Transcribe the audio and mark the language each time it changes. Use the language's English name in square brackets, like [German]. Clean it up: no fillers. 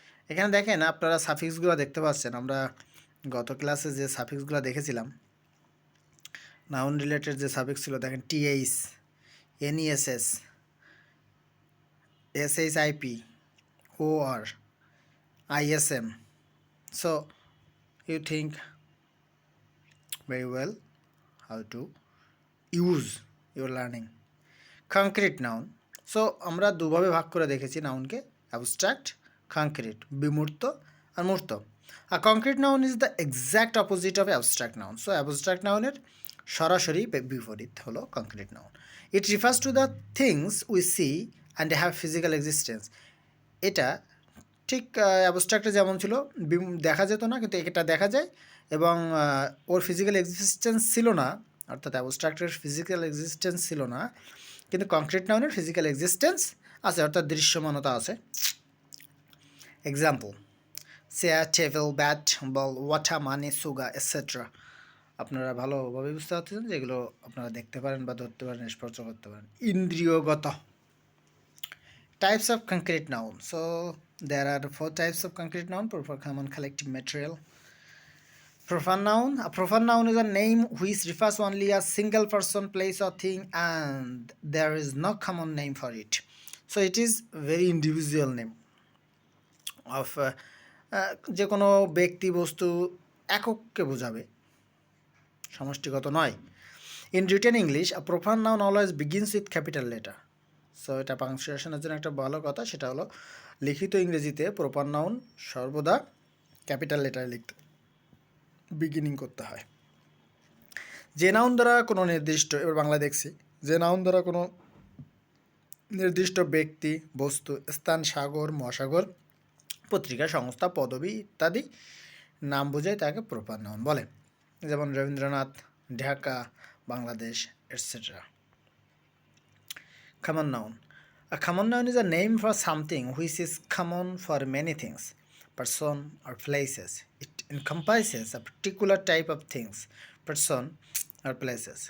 [Bangla] এখানে দেখেন আপনারা সাফিক্সগুলো দেখতে পাচ্ছেন. আমরা গত ক্লাসে যে সাফিক্সগুলো দেখেছিলাম নাউন রিলেটেড যে সাফিক্স ছিল দেখেন TH, এনইএসএস, এসএইচআইপি, OR, ISM. So [English] you think very well how to use your learning. Concrete noun. [Bangla] So আমরা দুভাবে ভাগ করে দেখেছি নাউনকে, অ্যাবস্ট্রাক্ট, কংক্রিট, বিমূর্ত আর মূর্ত। [English] আর concrete noun is the exact opposite of abstract noun. [Bangla] So abstract নাউনের সরাসরি বিপরীত হলো concrete noun. [English] It refers to the things we see and have physical existence. [Bangla] এটা ঠিক অ্যাবস্ট্রাক্টে যেমন ছিল, দেখা যেত না, কিন্তু এটা দেখা যায় এবং ওর ফিজিক্যাল এক্সিস্টেন্স ছিল না, অর্থাৎ অ্যাবস্ট্রাক্টের ফিজিক্যাল এক্সিস্টেন্স ছিল না, কিন্তু কংক্রিট নাউনের ফিজিক্যাল এক্সিস্টেন্স আছে, অর্থাৎ দৃশ্যমানতা আছে। [English] Example: chair, table, bat, ball, water, money, sugar, etcetera. [Bangla] আপনারা ভালোভাবে বুঝতে পারছেন যেগুলো আপনারা দেখতে পারেন বা ধরতে পারেন, স্পর্শ করতে পারেন। [English] ইন্দ্রিয়গত। Types of concrete noun. So there are 4 types of concrete noun: proper, common, collective, material. Proper noun. A proper noun is a name which refers only a single person, place or thing, and there is no common name for it. So it is very individual name of [Bangla] যে কোনো ব্যক্তি, বস্তু, একককে বোঝাবে, সমষ্টিগত নয়। [English] In written English, a proper noun always begins with capital letter. [Bangla] So এটা পাংচুয়েশনের জন্য একটা ভালো কথা, সেটা হলো লিখিত ইংরেজিতে প্রপার নাউন সর্বদা ক্যাপিটাল লেটারে লিখতে বিগিনিং করতে হয়। যে নাউন দ্বারা কোনো নির্দিষ্ট, এবার বাংলা দেখছি, যে নাউন দ্বারা কোনো নির্দিষ্ট ব্যক্তি, বস্তু, স্থান, সাগর, মহাসাগর, পত্রিকা, সংস্থা, পদবী ইত্যাদি নাম বোঝায় তাকে প্রপার নাউন বলে। যেমন Rabindranath, Dhaka, Bangladesh, etcetera. [English] Common noun. A common noun is a name for something which is common for many things, person or places. It encompasses a particular type of things, person or places.